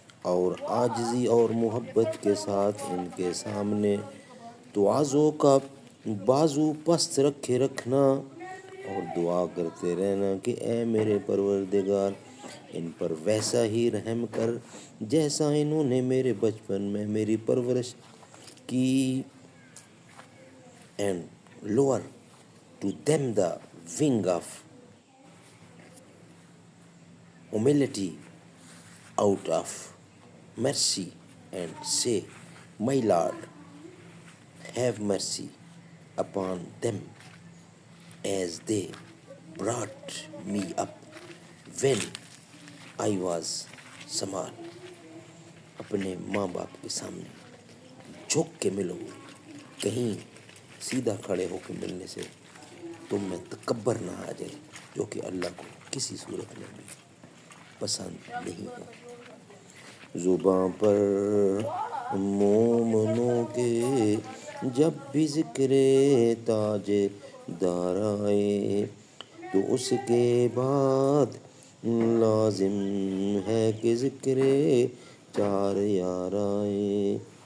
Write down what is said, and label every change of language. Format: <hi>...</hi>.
<ur>اور عاجزی اور محبت کے ساتھ ان کے سامنے توازوں کا بازو پست رکھے رکھنا اور دعا کرتے رہنا کہ اے میرے پروردگار ان پر ویسا ہی رحم کر جیسا انہوں نے میرے بچپن میں میری پرورش کی.</ur> <en>And lower to them the wing of humility out of mercy and say, My Lord, have mercy upon them as they brought me up when I was small.</en> <ur>اپنے ماں باپ کے سامنے جھک کے ملو، کہیں سیدھا کھڑے ہو کے ملنے سے تم میں تکبر نہ آ جائے، جو کہ اللہ کو کسی صورت میں بھی پسند نہیں ہے. زباں پر مومنوں کے جب بھی ذکر تاج دار آئے تو اس کے بعد لازم ہے کہ ذکر چار یار آئے.</ur>